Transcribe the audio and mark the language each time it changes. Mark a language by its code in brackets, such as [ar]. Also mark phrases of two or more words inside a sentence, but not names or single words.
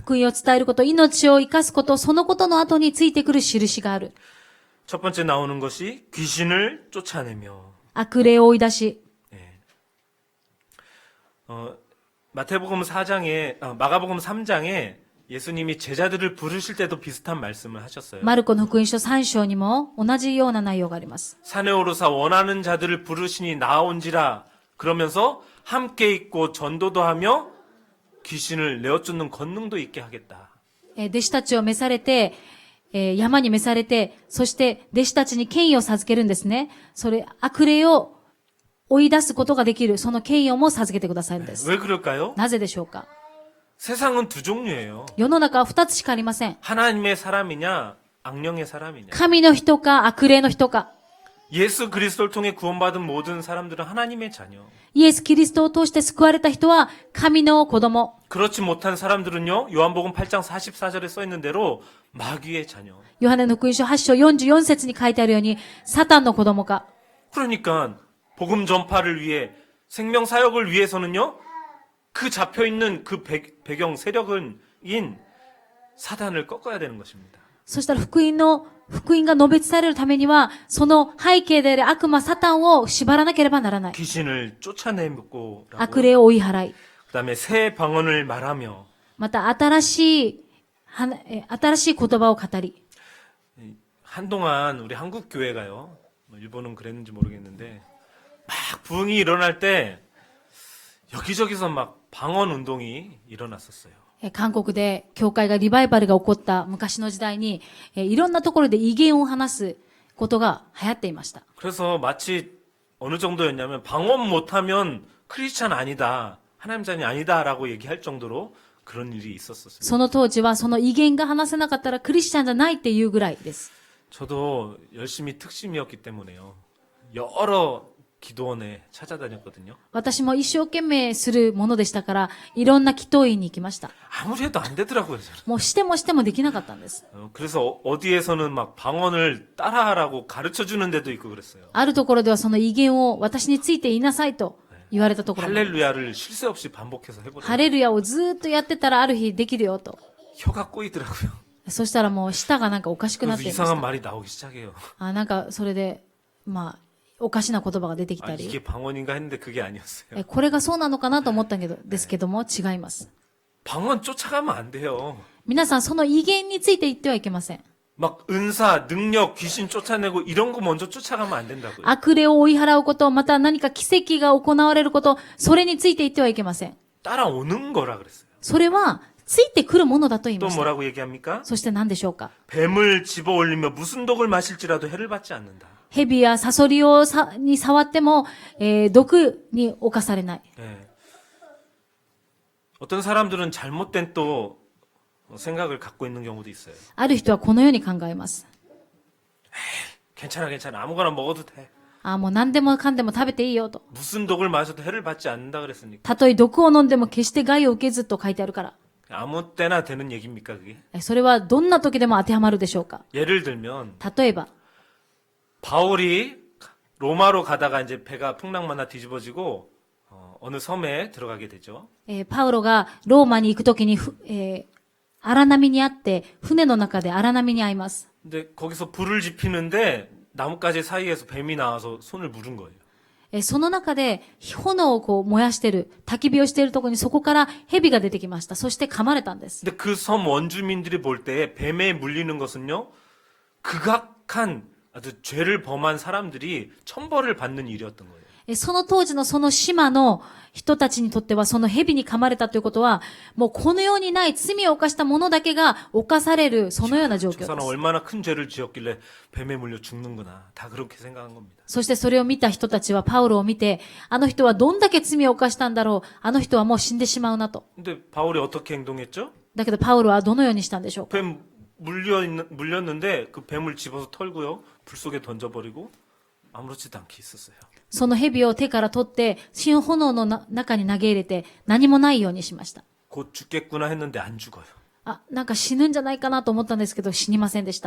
[ja] 福音を伝えること、命を生かすこと、そのことの後についてくる印がある。 [ko] 첫 번째 나오는 것이 귀신을 쫓아내며 [ja] 悪霊を追い出し、 [ko] 마태복음 4장에 마가복음 3장에 예수님이 제자들을 부르실 때도 비슷한 말씀을 하셨어요. [ja] マルコの福音書3章にも同じような内容があります。 [ko] 산에 오르사 원하는 자들을 부르시니 나온지라 그러면서 함께 있고 전도도 하며 귀신을 내어쫓는 권능도 있게 하겠다. [ja] 弟子たちを召されて、山に召されて、そして弟子たちに権威を授けるんですね。それ、悪霊を追い出すことができる、その権威をも授けてくださるんです。 [ko] 왜 그럴까요? [ja] なぜでしょうか？ [ko] 세상은 두 종류예요. [ja] 世の中は二つしかありません。 [ko] 하나님의 사람이냐 악령의 사람이냐. [ja] 神の人か悪霊の人か。 [ko] 예수 그리스도를 통해 구원받은 모든 사람들은 하나님의 자녀. [ja] イエス・キリストを通して救われた人は神の子供。 [ko] 그렇지 못한 사람들은요. 요한복음 8장 44절에 써 있는 대로 마귀의 자녀. [ja] ヨハネの福音書8章44節に書いてあるように、サタンの子供か。 [ko] 그러니까 복음 전파를 위해 생명 사역을 위해서는요. 그 잡혀 있는 그 배경 세력인 사단을 꺾어야 되는 것입니다. [ja] そしたら福音が述べ伝えられるためには、その背景である悪魔サタンを縛らなければならない。 [ko] 귀신을 쫓아내고 [ja] 悪霊を追い払い。 [ko] 그다음에 새 방언을 말하며 [ja] また新しい言葉を語り。 [ko] 한동안 우리 한국 교회가요. 일본은 그랬는지 모르겠는데 막 부흥이 일어날 때 여기저기서 막 방언 운동이 일어났었어요. [ja] 韓国で教会がリバイバルが起こった昔の時代に、いろんなところで異言を話すことが流行っていました。 [ko] 그래서 마치 어느 정도였냐면 방언 못하면 크리스찬 아니다, 하나님 자녀 아니다라고 얘기할 정도로 그런 일이 있었었어요. [ja] その当時はその異言が話せなかったらクリスチャンじゃないっていうぐらいです。 [ko] 저도 열심히 특심이었기 때문에요. 여러 기도원에 찾아다녔거든요. [ja] 私も一生懸命するものでしたから、いろんな祈祷院に行きました。 [ko] 아무리 해도 안 되더라고요, 저는. [ja] もうしてもできなかったんです。 [ko] 그래서 어디에서는 막 방언을 따라하라고 가르쳐 주는 데도 있고 그랬어요. [ja] あるところではその異言を私について言いなさいと言われたところも。 [ko] 할렐루야를 쉴 새 없이 반복해서 [ja] ハ [ko] 해보더라고요. [ja] レルヤをずーっとやってたらある日できるよと。 [ko] 혀가 꼬이더라고요. [ja] そしたらもう舌がなんかおかしくなっ [ko] 그래서 [ja] ていまし [ko] 이상한 [ja] た。 [ko] 말이 나오기 시작해요. [ja] なんかそれで、おかしな言葉が出てき [ko] 아, [ja] たり。 [ko] 이게 방언인가 했는데 그게 아니었어요. [ja] これがそうなのかなと思ったですけども、違います。 [ko] 방언 쫓아가면 안 돼요. [ja] 皆さん、その異言について言ってはいけません。 [ko] 막 은사, 능력, 귀신 쫓아내고 이런 거 먼저 쫓아가면 안 된다고요. [ja] 悪霊を追い払うこと、また何か奇跡が行われること、それについて言ってはいけません。 [ko] 따라오는 거라 그랬어요. [ja] それは、ついてくるものだと言い [ko] 또 [ja] ました。 [ko] 뭐라고 얘기합니까? [ja] そして何でしょうか。 [ko] 뱀을 집어 올리며 무슨 독을 마실지라도 해를 받지 않는다. [ja] 蛇やサソリに触っても、毒に侵されない。 [ko] 예. 어떤 사람들은 잘못된 또 생각을 갖고 있는 경우도 있어요. [ja] ある人はこのように考えます。 [ko] 괜찮아, 아무거나 먹어도 돼. [ja] もう何でもかんでも食べていいよと。 [ko] 무슨 독을 마셔도 해를 받지 않는다 그랬으니까. [ja] たとえ毒を飲んでも決して害を受けずと書いてあるから。 [ko] 아무 때나 되는 얘기입니까, 그게? [ja] それはどんな時でも当てはまるでしょうか。 [ko] 예를 들면 [ja] 例えば、 [ko] 바울이 로마로 가다가 이제 배가 풍랑만나 뒤집어지고 어느 섬에 들어가게 되죠. [ja] パウロがローマに行くときに、荒波にあって、船の中で荒波に遭います。 [ko] 근데 거기서 불을 지피는데 나뭇가지 사이에서 뱀이 나와서 손을 물은 거예요. [ja] その中で炎をこう燃やしてる、焚き火をしているところにそこから蛇が出てきました。そして噛まれたんです。 [ko] 근데 그 섬 원주민들이 볼 때 뱀에 물리는 것은요, 극악한 아주 죄를 범한 사람들이 천벌을 받는 일이었던 거예요. [ja] その当時のその島の人たちにとっては、その蛇に噛まれたということは、もうこの世にない罪を犯した者だけが犯される、そのような状況 [ko] 저 [ja] で [ko] 사람 [ja] す。 [ko] 얼마나 큰 죄를 지었길래 뱀에 물려 죽는구나. 다 그렇게 생각한 겁니다. [ja] そしてそれを見た人たちはパウロを見て、あの人はどんだけ罪を犯したんだろう、あの人はもう死んでしまうなと。 [ko] 근데 바울이 어떻게 행동했죠? [ja] だけどパウロはどのようにしたんでしょうか。 [ko] 뱀 물렸는데 그 뱀을 집어서 털고요. 불 속에 던져버리고 아무렇지도 않게 있었어요. [ja] その蛇を手から取って、新炎の中に投げ入れて、何もないようにしました。 [ko] 곧 죽겠구나 했는데 안 죽어요. [ja] なんか死ぬんじゃないかなと思ったんですけど、死にませんでした。